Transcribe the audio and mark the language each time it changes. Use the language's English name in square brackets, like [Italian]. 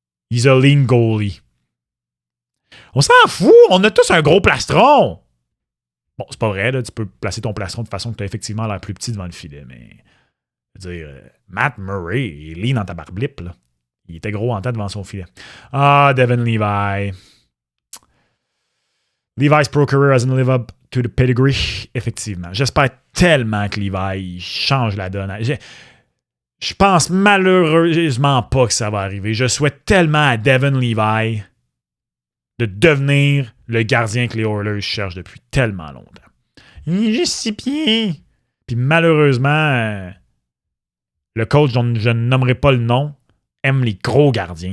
[English] He's a lean goalie. [French] On s'en fout, on a tous un gros plastron. Bon, c'est pas vrai, là, tu peux placer ton plastron de façon que tu as effectivement l'air plus petit devant le filet, mais... Je veux dire, Matt Murray, il est lean dans ta barblippe, là. Il était gros en tête devant son filet. Ah, Devin Levi. [English] Levi's pro career hasn't lived up to the pedigree. [French] Effectivement. J'espère tellement que Levi change la donne. Je pense malheureusement pas que ça va arriver. Je souhaite tellement à Devin Levi de devenir le gardien que les Oilers cherchent depuis tellement longtemps. Il est juste 6 pieds. Puis malheureusement, le coach dont je ne nommerai pas le nom aime les gros gardiens.